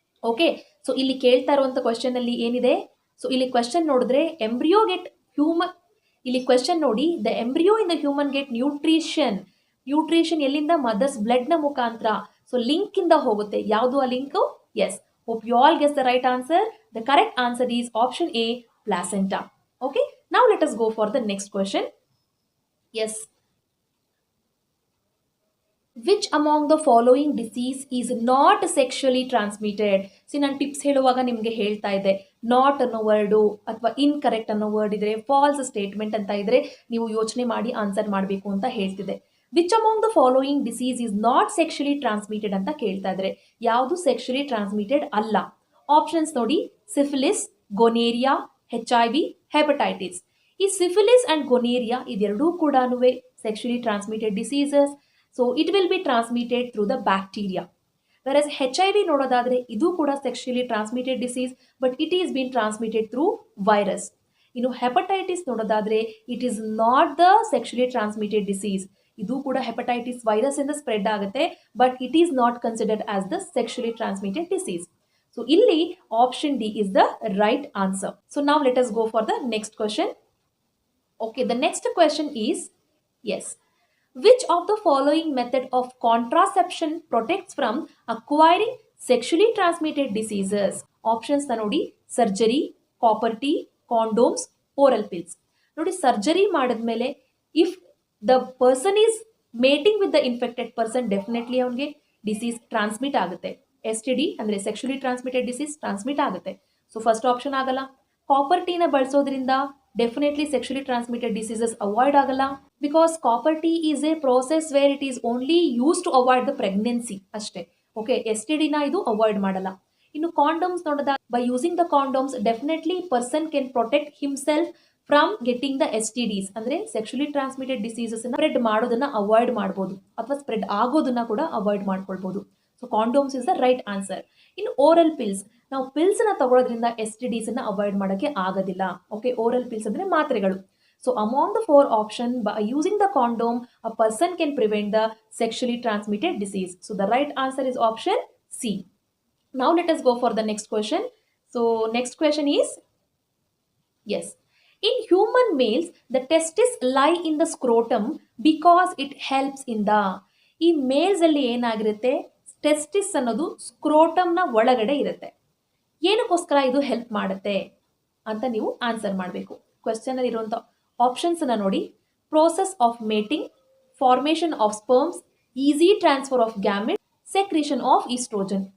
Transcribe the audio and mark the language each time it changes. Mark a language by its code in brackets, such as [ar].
[kn] Okay, so ಇಲ್ಲಿ ಕೇಳ್ತಾ ಇರುವಂತ ಕ್ವೆಶ್ಚನ್ ಅಲ್ಲಿ ಏನಿದೆ? ಸೊ ಇಲ್ಲಿ ಕ್ವೆಶ್ಚನ್ ನೋಡಿದ್ರೆ ಎಂಬ್ರಿಯೋ ಗೆಟ್ ಹ್ಯೂಮನ್, ಇಲ್ಲಿ ಕ್ವೆಶ್ಚನ್ ನೋಡಿ, [en] The embryo in the human get nutrition. [kn] Nutrition ಎಲ್ಲಿಂದ? ಮದರ್ಸ್ ಬ್ಲಡ್ ನ ಮುಖಾಂತರ. ಸೊ ಲಿಂಕ್ ಇಂದ ಹೋಗುತ್ತೆ. ಯಾವುದು ಆ link? [en] Yes, hope you all guess the right answer. The correct answer is option A, placenta. Okay, now let us go for the next question. Yes, which among the following disease is not sexually transmitted? [kn] ನಾನು tips ಹೇಳುವಾಗ ನಿಮಗೆ ಹೇಳ್ತಾ ಇದ್ದೆ, not ಅನ್ನೋ word ಅಥವಾ incorrect ಅನ್ನೋ word ಇದ್ರೆ, falls statement ಅಂತ ಇದ್ರೆ ನೀವು ಯೋಚನೆ ಮಾಡಿ ಆನ್ಸರ್ ಮಾಡಬೇಕು ಅಂತ ಹೇಳ್ತಿದ್ದೆ. [en] which among the following disease is not sexually transmitted [kn] ಅಂತ ಕೇಳ್ತಾ ಇದ್ರೆ ಯಾವುದು ಸೆಕ್ಷುಯಲಿ ಟ್ರಾನ್ಸ್ಮಿಟೆಡ್ ಅಲ್ಲ? ಆಪ್ಷನ್ಸ್ ನೋಡಿ, ಸಿಫಿಲಿಸ್, ಗೊನೇರಿಯಾ, HIV, ಹೆಪಟೈಟಿಸ್. ಈ ಸಿಫಿಲಿಸ್ ಅಂಡ್ ಗೊನೇರಿಯಾ ಇದೆರಡೂ ಕೂಡ sexually transmitted diseases. [en] So it will be transmitted through the bacteria. Versus HIV [kn] ನೋಡೋದಾದ್ರೆ ಇದು ಕೂಡ [en] Sexually transmitted disease, but it is been transmitted through virus. [kn] ಇನ್ನು hepatitis ನೋಡೋದಾದ್ರೆ [en] It is not the sexually transmitted disease. [kn] ಇದು ಕೂಡ hepatitis virus ಇಂದ spread ಆಗುತ್ತೆ, [en] But it is not considered as the sexually transmitted disease. So ಇಲ್ಲಿ option D is the right answer. So now let us go for the next question. Okay, the next question is, yes, which of the following method of contraception protects from acquiring sexually transmitted diseases? [kn] Options ನೋಡಿ, surgery, copper tea, ಕಾಂಡೋಮ್ಸ್, oral pills. ನೋಡಿ, surgery ಮಾಡಿದ್ಮೇಲೆ [en] if the person is mating with the infected person, [kn] definitely ಅವನಿಗೆ disease transmit ಆಗುತ್ತೆ. STD ಅಂದ್ರೆ sexually transmitted disease transmit ಆಗುತ್ತೆ. So first option ಆಗಲ್ಲ. Copper ಟೀನ ಬಳಸೋದ್ರಿಂದ definitely sexually transmitted diseases avoid ಆಗಲ್ಲ. [en] because copper T is a process where it is only use to avoid the pregnancy [kn] ಅಷ್ಟೇ. Okay, STDನ ಇದು avoid ಮಾಡಲ್ಲ. ಇನ್ನು condoms ನೋಡಿದಾಗ [en] by using the condoms definitely person can protect himself from getting the STDs [kn] ಅಂದ್ರೆ sexually transmitted diseases spread ಮಾಡೋದನ್ನ avoid ಮಾಡಬಹುದು ಅಥವಾ spread ಆಗೋದನ್ನ ಕೂಡ ಅವಾಯ್ಡ್ ಮಾಡ್ಕೊಳ್ಬಹುದು. [en] So condoms is the right answer. [kn] ಇನ್ನು ಓರಲ್ ಪಿಲ್ಸ್, ನಾವು ಪಿಲ್ಸ್ ನ ತಗೊಳ್ಳೋದ್ರಿಂದ STDs ಅನ್ನ ಅವಾಯ್ಡ್ ಮಾಡೋಕ್ಕೆ ಆಗೋದಿಲ್ಲ. ಓಕೆ, ಓರಲ್ ಪಿಲ್ಸ್ ಅಂದ್ರೆ ಮಾತ್ರೆಗಳು. [en] So among the four options, by using the condom, a person can prevent the sexually transmitted disease. So the right answer is option C. Now let us go for the next question. So next question is, yes, in human males, the testis lie in the scrotum because it helps in the. [kn] ಈ mails ಅಲ್ಲಿ ಏನಾಗಿರುತ್ತೆ, testis ಅನ್ನೋದು ಸ್ಕ್ರೋಟಮ್ನ ಒಳಗಡೆ ಇರುತ್ತೆ. ಏನಕ್ಕೋಸ್ಕರ ಇದು help ಮಾಡುತ್ತೆ ಅಂತ ನೀವು ಆನ್ಸರ್ ಮಾಡಬೇಕು. ಕ್ವೆಶ್ಚನ್ ಅಲ್ಲಿ ಇರುವಂತ ಆಪ್ಷನ್ಸ್ ಅನ್ನ ನೋಡಿ. Process of mating, formation of sperms, easy transfer of gamete, secretion of oestrogen.